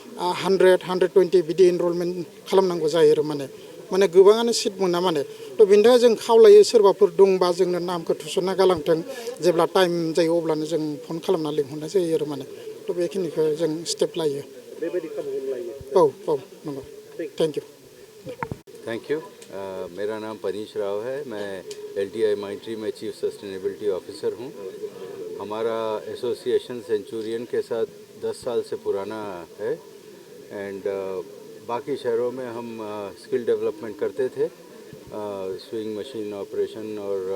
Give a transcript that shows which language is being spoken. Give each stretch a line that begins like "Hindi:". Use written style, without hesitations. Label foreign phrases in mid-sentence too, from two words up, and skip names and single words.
Bodo: 100-120 बिदि एनरलमेन्ट खालामनांगौ जायो आरो माने गोबाङानो सिट मोना माने थ' बेनि थाखाय जों खावलायो सोरबाफोर दंबा जोंनो नामखौ थुसनना गालांथों जेब्ला टाइम जायो अब्लानो जों फन खालामना लिंहरनाय जायो आरो माने थ' बेखिनिखौ जों स्टेप लायो बेबायदि खाबुखौ लायो औ नंगौ
English: thank you thank you
Hindi: मेरा नाम पनीश राव है मैं LTI माइंट्री में
English: chief sustainability officer
Hindi: हूँ हमारा एसोसिएशन सेंचुरियन के साथ 10 साल से पुराना है एंड बाकी शहरों में हम
English: skill development
Hindi: करते थे
English: swing machine operation
Hindi: और